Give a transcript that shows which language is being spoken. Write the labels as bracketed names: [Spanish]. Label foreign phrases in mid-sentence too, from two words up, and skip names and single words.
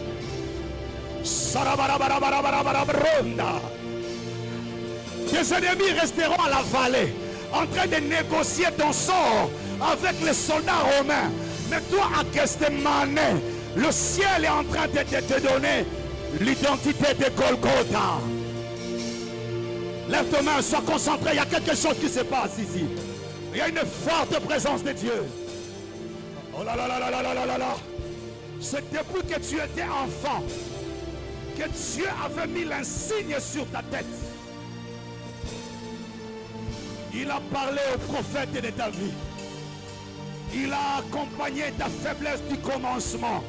[French] Tes ennemis resteront à la vallée, en train de négocier ton sort avec les soldats romains. Mais toi à Gethsémane, le ciel est en train de te donner l'identité de Golgotha. Lève tes mains, sois concentré. Il y a quelque chose qui se passe ici. Il y a une forte présence de Dieu. Oh là là là là là là là là. C'est depuis que tu étais enfant que Dieu avait mis l'insigne sur ta tête. Il a parlé au prophète de ta vie. Il a accompagné ta faiblesse du commencement.